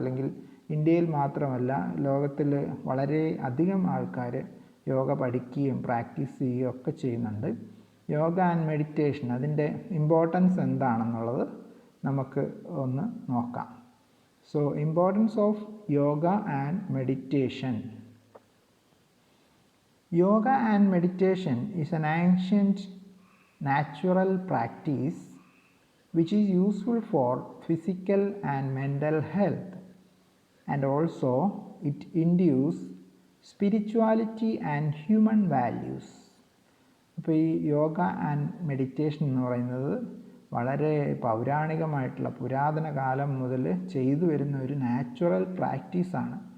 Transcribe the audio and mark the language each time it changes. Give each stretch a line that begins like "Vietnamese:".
Malayalam: അല്ലെങ്കിൽ ഇന്ത്യയിൽ മാത്രമല്ല, ലോകത്തിൽ വളരെ അധികം ആൾക്കാർ യോഗ പഠിക്കുകയും പ്രാക്ടീസ് ചെയ്യുകയും ഒക്കെ ചെയ്യുന്നുണ്ട്. യോഗ ആൻഡ് മെഡിറ്റേഷൻ, അതിൻ്റെ ഇമ്പോർട്ടൻസ് എന്താണെന്നുള്ളത് നമുക്ക് ഒന്ന് നോക്കാം.
English: So importance of yoga and meditation. Yoga and meditation is an ancient natural practice which is useful for physical and mental health, and also it induces spirituality and human values.
Malayalam: അപ്പോൾ ഈ yoga and meditation എന്ന് പറയുന്നത് വളരെ പൗരാണികമായിട്ടുള്ള പുരാതന കാലം മുതൽ ചെയ്തു വരുന്ന ഒരു നാച്ചുറൽ പ്രാക്ടീസാണ്.